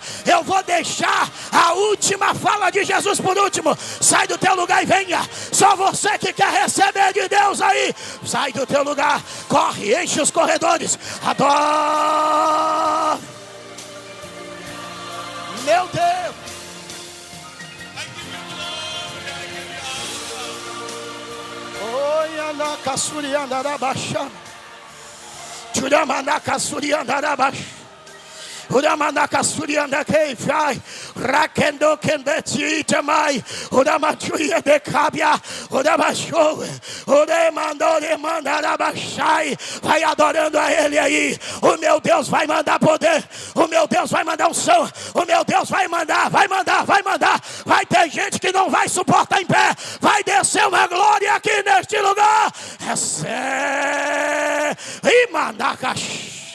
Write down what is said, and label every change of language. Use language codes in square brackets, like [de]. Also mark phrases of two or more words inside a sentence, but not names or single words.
[pt] Eu vou deixar a última fala de Jesus por último. Sai do teu lugar e venha. Só você que quer receber de Deus aí. Sai do teu lugar, corre, enche os corredores. Adora. Meu Deus. Oi, Anaka Suriandarabachá. Churamanaka Suriandarabachá. Uramanaka Surianda Keifai, Rakendo Kendeti Tamai, Uramachuia de Cabia, Uramachou, Uremandore Mandarabachai. Vai adorando a Ele aí. O meu Deus vai mandar poder, o meu Deus vai mandar unção, o meu Deus vai mandar. Vai ter gente que não vai suportar em pé, vai descer uma glória aqui neste lugar. Recebe e Mandacash.